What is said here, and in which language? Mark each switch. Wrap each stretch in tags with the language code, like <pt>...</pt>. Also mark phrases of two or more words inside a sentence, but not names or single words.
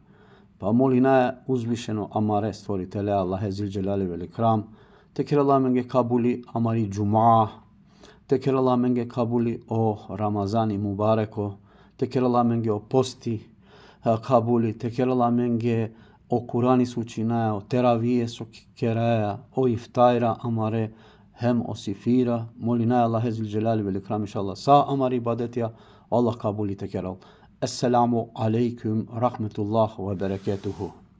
<rom>Pa molina uzvišeno amare stvoritele Allahe</rom> <ar>ذو الجلال والإكرام</ar> <rom>te kerala menge kabuli amari džuma te kerala menge kabuli o Ramazani mubareko te kerala menge o posti kabuli te kerala menge o Kurani sučinaja o teravije su keraja o iftajra amare hem o sifira, molina Allah</rom> <ar>ذو الجلال والإكرام إن شاء الله</ar> <rom>sa amar ibadetya Allah kabul tekeral.</rom> <ar>السلام عليكم ورحمة الله وبركاته.</ar>